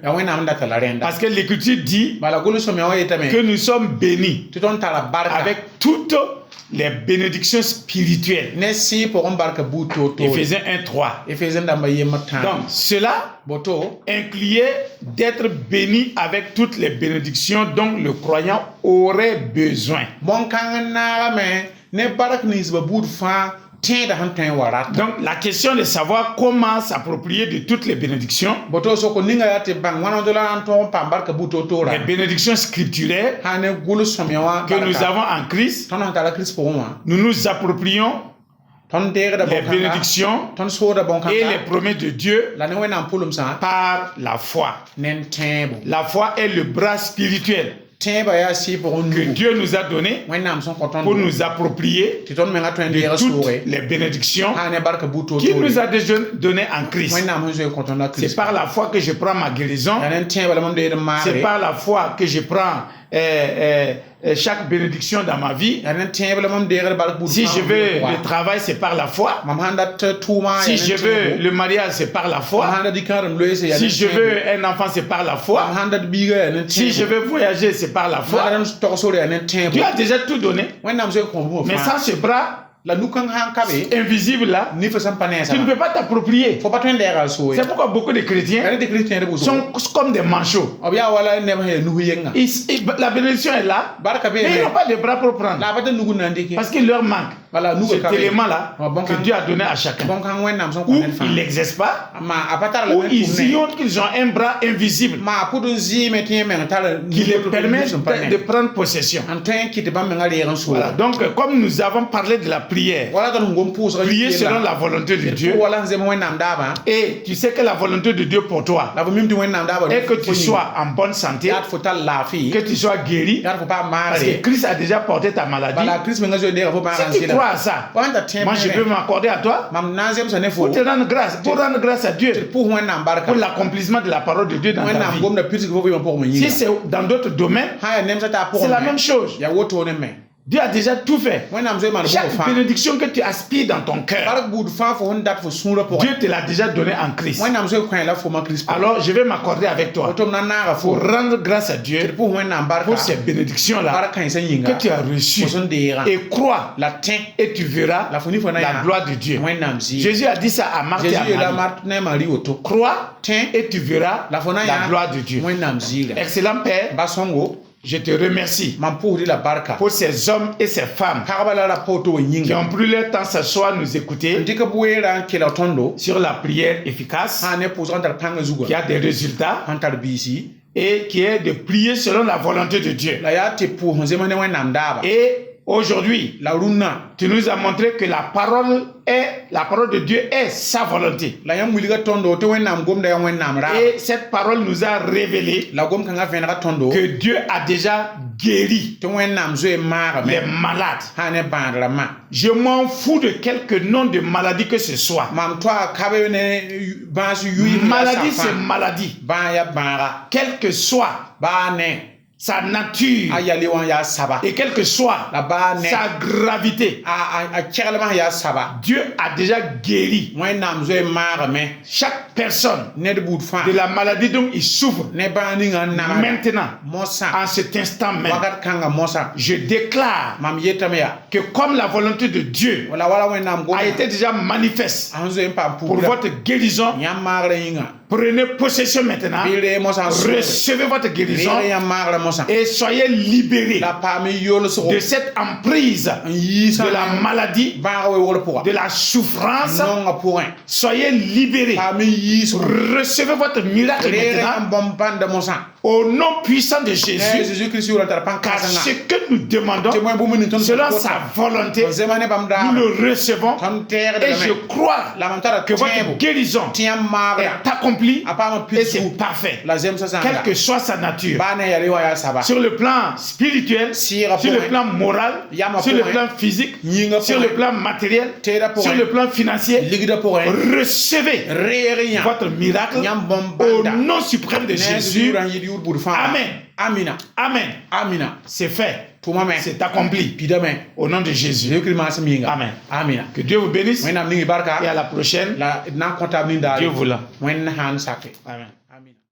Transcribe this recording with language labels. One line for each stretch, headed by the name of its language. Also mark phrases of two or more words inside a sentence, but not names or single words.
French: Parce que l'Écriture dit que nous sommes bénis avec toutes les bénédictions spirituelles. Éphésiens 1:3. Donc cela incluait d'être béni avec toutes les bénédictions dont le croyant aurait besoin.
Mossi: ne barak ni zba bud fa tẽeda sẽn tõe n wa rat
French: Donc la question de savoir comment s'approprier de toutes les bénédictions,
Mossi: boto soko ninga ya tɩ bãng wãna do la n tõog n paam barka bud to-toora
French: les bénédictions scripturaires
Mossi: sã ne gʋls sõmya wã
French: que nous avons en Christ,
Mossi: tõnd sẽn tara kirist pʋgẽ wã
French: nous nous approprions
Mossi: tõnd deegda
French: les
Mossi: bõn-kãnga
French: bénédictions
Mossi: tõnd sooda
French: et
Mossi: bõn-kãnga
French: les promesses de Dieu
Mossi: la ne wẽnnaam pʋlmsã
French: par la foi.
Mossi: ne n tẽebo
French: La foi est le bras spirituel
Mossi: tẽeba yaa sɩɩ
French: que
Mossi: pʋgẽ
French: Dieu nous a donné
Mossi: wẽnnaam sẽn kõ
French: pour
Mossi: tõnd
French: nous approprier
Mossi: tɩ tõnd menga tõe n
French: de
Mossi: deega
French: toutes
Mossi: sooge
French: les bénédictions
Mossi: sã ne barka bud
French: qu'il nous
Mossi: to-toore
French: a déjà donné en Christ.
Mossi: wẽnnaam sẽn zoe kõ tõnd la
French: C'est
Mossi: kirist
French: par la foi que je prends ma guérison.
Mossi: yaa ne n tẽeba la mam deed n
French: C'est
Mossi: maare
French: par la foi que je prends chaque bénédiction dans ma vie.
Mossi: yaa ne n tẽeb la mam deegd bark bud
French: Si je veux
Mossi: fãa
French: le travail, c'est par la foi.
Mossi: mam sãn dat tʋʋma
French: Si je veux le mariage, c'est par la
Mossi: mam
French: foi.
Mossi: sãn dat dikãadem loeese yaa
French: Si je veux un enfant, c'est par la foi.
Mossi: mam sãn dat biiga yaa ne n
French: Si je veux voyager, c'est par la foi.
Mossi: mam tog sore yaa ne n tẽebo
French: Dieu a déjà tout donné.
Mossi: wẽnnaam zoe kõ bũmb
French: Mais
Mossi: fãa
French: sans ce bras
Mossi: la nu-kãng sãn ka be
French: invisible là,
Mossi: nifã sẽn pa nɛɛsa
French: tu ne peux pas t'approprier.
Mossi: fo pa tõe n dɛɛga a sooye
French: C'est pourquoi beaucoup de
Mossi: yaa
French: chrétiens
Mossi: ne tɩ kiristẽed bʋ
French: sont comme des manchots.
Mossi: b yaa wala neb sẽn yaa nugu yenga
French: La bénédiction est là,
Mossi: barka
French: mais ils
Mossi: beeme
French: n'ont pas de bras pour prendre.
Mossi: la a pa tɩ nugu na n dɩke
French: Parce qu'il leur manque
Mossi: bala nuga
French: cet
Mossi: ka be
French: élément-là Bon, que quand- Dieu a donné à chacun.
Mossi: bõn-kãng wẽnnaam sẽn kõ
French: Ou
Mossi: ned fãa
French: ils n'exercent pas,
Mossi: ma a pa tara la
French: ou
Mossi: wẽn
French: ils
Mossi: tʋmne
French: ignorent qu'ils ont un bras invisible
Mossi: ma a pʋd n zɩɩme tɩ yẽ meng tara
French: qui les permet
Mossi: sẽn pa
French: de prendre possession.
Mossi: n tõe n kɩt bãmb menga reeg n
French: Voilà.
Mossi: sooga
French: Donc, comme nous avons parlé de la prière,
Mossi: wala tõnd sẽn gom pʋʋsga
French: prier selon la volonté de Dieu,
Mossi: wala n zem wẽnnaam daabã
French: et tu sais que la volonté de Dieu pour toi
Mossi: la fo mim tɩ wẽnnaam daabã
French: est que tu sois en bonne santé,
Mossi: yaa tɩ fo tar laafɩ
French: que tu sois guéri,
Mossi: yaa tɩ fo paam
French: parce que
Mossi: maagre
French: Christ a déjà porté ta maladie.
Mossi: bala kirist menga zoe deega fo maagã n
French: Si tu
Mossi: sɩda
French: crois à ça,
Mossi: wa n tar tẽeb
French: moi je peux m'accorder à toi
Mossi: mam na n zemsa ne fo
French: pour te rendre grâce, pour rendre grâce à Dieu
Mossi: tɩ pʋʋs wẽnnaam barka
French: pour l'accomplissement de la parole de Dieu dans ta
Mossi: wẽnnaam
French: vie.
Mossi: gomda pidsg fo vɩɩmã pʋgẽ me
French: Si
Mossi: yĩnga
French: c'est dans d'autres domaines,
Mossi: sã n yaa nemsa taa
French: c'est la
Mossi: pʋgẽ
French: même chose.
Mossi: yaa wotone me
French: Dieu a déjà tout fait.
Mossi: wẽnnaam zoe maan bʋgã
French: Chaque
Mossi: fãa
French: bénédiction que tu aspires dans ton cœur,
Mossi: bark buud fãa fo sẽn dat fo sũurã pʋgẽ
French: Dieu te l'a déjà donné en Christ.
Mossi: wẽnnaam zoe kõ la foma kirist pʋgẽ
French: Alors je vais m'accorder avec toi
Mossi: woto m na n naaga fo
French: pour rendre grâce à
Mossi: tɩ d
French: Dieu
Mossi: pʋʋs wẽnnaam barka
French: pour ces bénédictions-là
Mossi: barkã sã yĩnga
French: que tu as reçues.
Mossi: fo sẽn deegã
French: Et crois
Mossi: la tẽ
French: et tu verras
Mossi: la fo ni fo na
French: la
Mossi: yaa
French: gloire de Dieu.
Mossi: wẽnnaam zɩɩ
French: Jésus a dit ça à Marthe et
Mossi: Jésus
French: à
Mossi: yeela
French: Marie.
Mossi: mart ne marie woto
French: Crois
Mossi: tẽ
French: et tu verras
Mossi: la fo na
French: la
Mossi: yaa
French: gloire de Dieu.
Mossi: wẽnnaam zɩɩga
French: Excellent Père,
Mossi: ba sõngo
French: je te remercie
Mossi: mam pʋʋsdɩ la barka
French: pour ces hommes et ces femmes
Mossi: pagba la ra poto wã
French: qui
Mossi: yĩnga
French: ont pris leur temps ce soir nous
Mossi: n
French: écouter
Mossi: dɩka bʋ-weerã n kela tõndo
French: sur la prière efficace
Mossi: sã ne pʋʋsg n tar pãngã
French: qui
Mossi: zugã
French: a des résultats
Mossi: sãn tar biisi
French: et qui est de prier selon la volonté de Dieu.
Mossi: la yaa tɩ pʋʋs n zems ne wẽnnaam daaba
French: Et aujourd'hui,
Mossi: la rũnnã
French: tu nous as montré que la parole de Dieu est sa volonté.
Mossi: la yãmb wilga tõndo tɩ wẽnnaam gomda yaa wẽnnaam raaba
French: Et cette parole nous a révélé
Mossi: la gom-kãngã vẽnega tõndo
French: que Dieu a déjà guéri
Mossi: tɩ wẽnnaam zoe maagame
French: les malades.
Mossi: sã ne bãad rãmbã
French: Je m'en fous de quelque nom de maladie que ce soit.
Mossi: mam toa kabe ne bãas yʋɩɩm
French: Maladie, c'est maladie.
Mossi: bãa yaa bãaga
French: Quelle que soit
Mossi: baa ne
French: sa nature
Mossi: a yale wã yaa saba
French: et quelle que soit
Mossi: la baa ne
French: sa gravité,
Mossi: a kɛglmã yaa saba
French: Dieu a déjà guéri
Mossi: wẽnnaam zoe maagame
French: chaque personne
Mossi: ned buud fãa
French: de la maladie dont il souffre.
Mossi: ne bãa ningã n nagda
French: Maintenant,
Mossi: mosã
French: en cet instant même,
Mossi: wakat kãngã mosã
French: je déclare
Mossi: mam yetame yaa
French: que comme la volonté de Dieu
Mossi: wala wala wẽnnaam
French: a
Mossi: gomã
French: été déjà manifeste
Mossi: a sẽn zoe n paam
French: pour
Mossi: pʋʋsda
French: votre guérison,
Mossi: yãmb maagrã yĩnga
French: prenez possession maintenant,
Mossi: bɩ ree mosã n sʋgre
French: recevez votre guérison
Mossi: reeg yãmb maagrã mosã
French: et soyez libérés
Mossi: la paam y yolsgo
French: de cette emprise
Mossi: n yiisã
French: de la maladie,
Mossi: bãag weoogr pʋga
French: de la souffrance.
Mossi: nonga pʋgẽ
French: Soyez libérés.
Mossi: paam y yiisgo
French: Recevez votre miracle
Mossi: reeg
French: maintenant
Mossi: yãmb bõmb pãnda mosã
French: au nom puissant de
Mossi: ne
French: Jésus,
Mossi: Jésus-Christ yʋʋra tar pãn
French: car
Mossi: kãsengã
French: ce que nous demandons,
Mossi: tɩ bõe bũmb ning tõnd
French: selon sa volonté,
Mossi: n zema ne bãmb
French: nous
Mossi: daaba
French: le recevons
Mossi: tõnd
French: et je
Mossi: tɛɛgdame
French: crois
Mossi: la mam tara
French: que votre
Mossi: tẽebo
French: guérison
Mossi: tɩ yãmb maagrã
French: est accomplie
Mossi: a paam
French: et c'est
Mossi: pisgu
French: parfait,
Mossi: la zemsã
French: quelle
Mossi: zãnga
French: que soit sa nature,
Mossi: baa ne yale wã yaa saba
French: sur le plan spirituel,
Mossi: Sɩɩgã
French: sur le
Mossi: pʋgẽ
French: plan moral,
Mossi: Yama
French: sur le
Mossi: pʋgẽ,
French: plan physique,
Mossi: yĩnga
French: sur le
Mossi: pʋgẽ
French: plan matériel,
Mossi: teeda
French: sur
Mossi: pʋgẽ
French: le plan financier.
Mossi: ligda pʋgẽ
French: Recevez
Mossi: reeg yã
French: votre miracle
Mossi: yãmb bõmb
French: au
Mossi: bãnda
French: nom suprême de
Mossi: ne
French: Jésus.
Mossi: yʋʋra n yɩd yʋʋr bʋd fãa
French: Amen.
Mossi: amina
French: Amen.
Mossi: amina
French: C'est fait.
Mossi: tʋmame
French: C'est accompli.
Mossi: pidame
French: Au nom de Jésus.
Mossi: Jésus-Christ maasem yĩnga
French: Amen.
Mossi: amina
French: Que Dieu vous bénisse
Mossi: wẽnnaam ning y barka
French: et à la prochaine.
Mossi: la d na n kõ taab ning daare
French: Dieu voulant.
Mossi: wẽnd sãn sake
French: Amen.
Mossi: amina